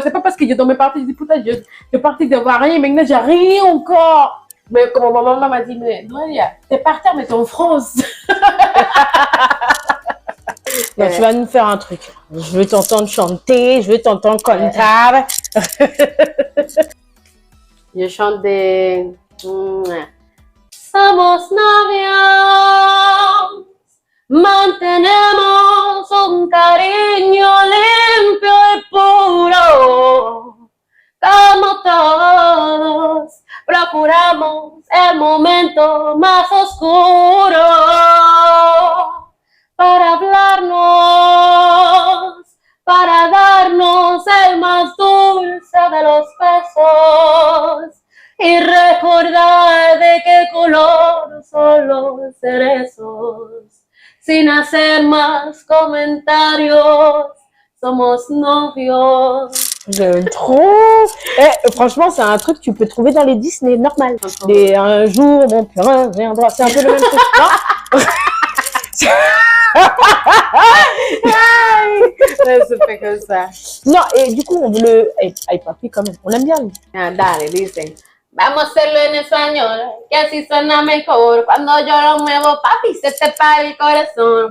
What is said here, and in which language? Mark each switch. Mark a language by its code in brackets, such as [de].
[fr] C'est pas parce que je dormais par terre, je dis, putain, je partais de voir rien, maintenant j'ai rien encore. Mais comme ma maman m'a dit, mais Noëlia, t'es par terre, mais t'es en France. Donc, tu vas nous faire un truc. Je veux t'entendre chanter, je veux t'entendre cantar. Je chante des... [es] Somos novios, mantenemos un cariño limpio y puro, como todos. Procuramos el momento más oscuro para hablarnos, para darnos el más dulce de los besos y recordar de qué color son los cerezos. Sin hacer más comentarios, somos novios. [fr] J'aime trop. Franchement, c'est un truc que tu peux trouver dans les Disney, normal. Un jour, mon père viendra. C'est un peu le même truc, non? C'est fait comme ça. Non, et du coup, on veut le... [es] Ay, papi, [fr] quand même, on l'aime bien, lui. [es] Ah, dale, dicen. Vamos a hacerlo en español, que así suena mejor. Cuando yo lo muevo, papi, se te para el corazón.